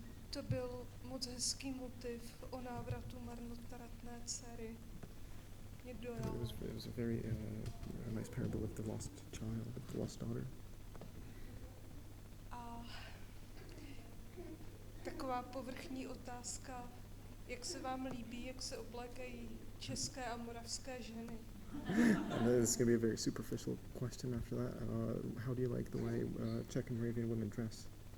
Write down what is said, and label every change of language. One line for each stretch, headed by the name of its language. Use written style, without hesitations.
Czech: To byl moc hezký motiv o návratu marnotratné dcery. Někdo dál.
English: It was a very nice parable of the lost child, of the lost daughter.
Czech: A taková povrchní otázka, jak se vám líbí, jak se oblékají české a moravské ženy?
English: And this is going to be a very superficial question after that. How do you like the way Czech and Moravian women dress?